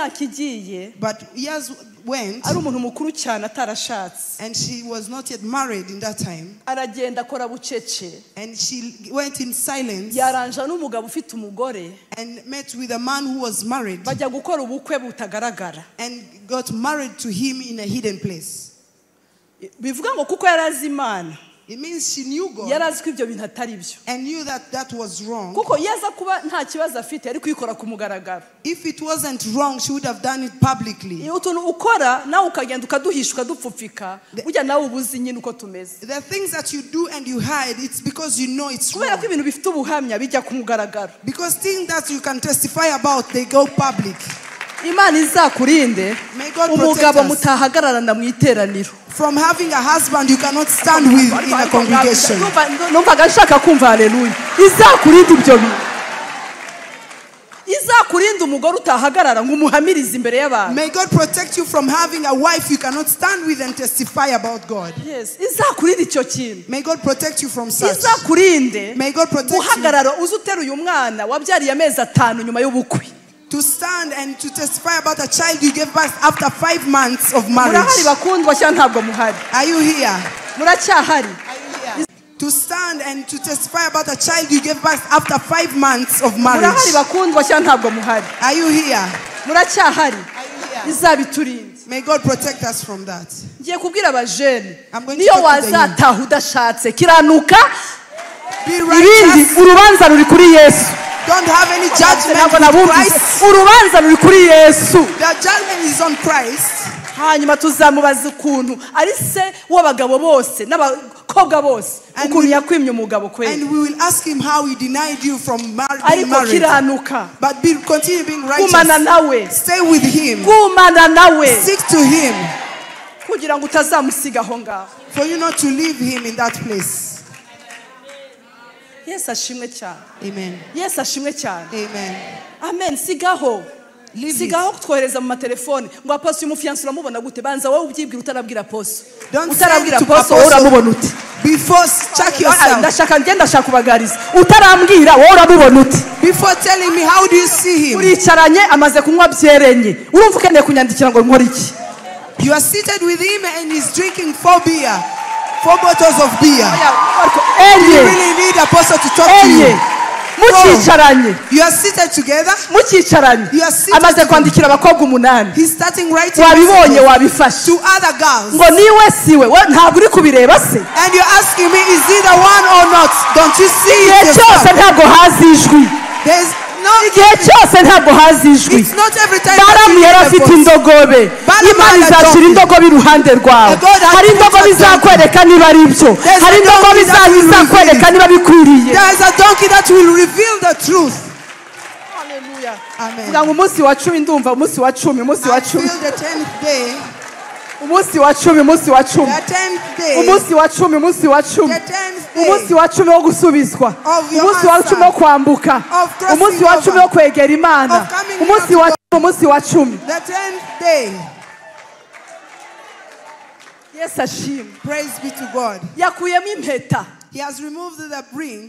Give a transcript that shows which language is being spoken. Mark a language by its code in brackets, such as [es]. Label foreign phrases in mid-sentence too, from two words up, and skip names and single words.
[rw] Ariko abonye imyaka igiye. [en] But years went, [rw] ari umuntu mukuru cyane atarashatse, [en] and she was not yet married in that time, [rw] aragenda akora bucece, [en] and she went in silence, [rw] yaranja n'umugabo ufite umugore, [en] and met with a man who was married, [rw] bajya gukora ubukwe butagaragara, [en] and got married to him in a hidden place. [rw] bivuga ngo kuko yarazi Imana, [en] it means she knew God, [rw] yarazi ko ibyo bintu atari byo, [en] and knew that that was wrong. [rw] kuko yaza kuba nta kibazo afite ari kwikora ku mugaragaro. [en] If it wasn't wrong, she would have done it publicly. [rw] utuntu ukora nawe ukagenda ukaduhisha ukadupfupfika, burya nawe ubuzi nyine uko tumeze. [en] The things that you do and you hide, it's because you know it's [rw] kubera [en] wrong. [rw] ko ibintu bifite ubuhamya bijya ku mugaragaro. [en] Because things that you can testify about, they go public. [rw] Imana izakurinde umugabo mutahagararana mu iteraniro. [en] From having a husband you cannot stand with in a congregation. [rw] Numvaga nshaka kumva haleluya. Izakurinde ibyo bintu. Izakurinde umugore utahagarara ngo umuhamirize imbere y'abantu. [en] May God protect you from having a wife you cannot stand with and testify about God. Yes, [rw] izakurinde icyo kintu. [en] May God protect you from such. [rw] Izakurinde. [en] May God protect you. [rw] Uhagarara uzuteruye umwana wabyariye amezi 5 nyuma y'ubukwe. [en] To stand and to testify about a child you gave birth after 5 months of marriage. [rw] Murahari bakundwa cyangwa ntabwo muhari? [en] Are you here? [rw] Muracyahari? [en] To stand and to testify about a child you gave birth after 5 months of marriage. [rw] Murahari bakundwa cyangwa ntabwo muhari? [en] Are you here? [rw] Muracyahari? Izabiturinde. [en] May God protect us from that. [rw] Ngiye kubwira abajene, [en] I'm going to [rw] niyo [en] talk to the [rw] wazataha udashatse kiranuka, [en] Be [rw] ibindi [en] righteous. [rw] urubanza ruri kuri Yesu. [en] Don't have any judgment with Christ. [rw] Urubanza ruri kuri Yesu. [en] The judgment is on Christ. [rw] Hanyuma tuzamubaza ukuntu ari se w'abagabo bose n'abakobwa bose ukuntu yakwimye umugabo kweli. [en] And we will ask him how he denied you from being [rw] ariko [en] married. [rw] kiranuka. [en] But continue being righteous. [rw] Kumana nawe. [en] Stay with him. [rw] Kumana nawe. [en] Stick to him. [rw] Kugira ngo utazamusiga aho ngaho. [en] For you not to leave him in that place. Yes, [rw] ashimwe cyane. Amen. Yes, ashimwe cyane. Amen. Amen. Sigaho. Sigaho kutwohereza mu matelefone ngo apostle umufiance uramubona gute? Banza wowe ubyibwira utarabwira apostle. Utarabwira apostle wowe uramubona ute? [en] Before check yourself. [rw] Ndashaka kubagariza. Utarambwira wowe uramubona ute? [en] Before telling me how do you see him? [rw] Uricaranye amaze kunywa byerenye. Urumva ukeneye kunyandikira ngo nkore iki? [en] You are seated with him and he's drinking 4 bottles of beer. Do you really need apostle to talk to you? [rw] Mukicaranye. [en] You are seated together. [rw] Mukicaranye. Amaze kwandikira abakobwa 8. [en] He's starting writing. [rw] Wabibonye wabifashe. [en] To other girls. [rw] Ngo niwe siwe. Ntabwo uri kubireba se. [en] And you're asking me, is he the one or not? Don't you see it? [rw] Cyose ntabwo hazijwi. [en] There's no. [rw] Igihe cyose ntabwo hazijwi. [en] It's not every time. [rw] Baramu yarafite indogobe. Imana izashyira indogobe iruhande rwawe. Hari indogobe izakwereka niba ari byo. Hari indogobe izakwereka niba bikwiriye. [en] There is a donkey that will reveal the truth. Hallelujah. Amen. [rw] Ngo umunsi wa 10 ndumva umunsi wa 10 umunsi wa 10. [en] I feel the 10th day. [rw] Umunsi wa 10 umunsi wa 10. [en] The 10th day. [rw] Umunsi wa 10 umunsi wa 10. [en] The 10th day. [rw] Umunsi wa 10 wo gusubizwa. Umunsi wa 10 wo kwambuka. Umunsi wa 10 wo kwegera Imana. Umunsi wa 10. [en] The 10th day. [rw] Yes, ashim. [en] Praise be to God. [rw] Yakuyemo impeta. [en] He has removed the ring.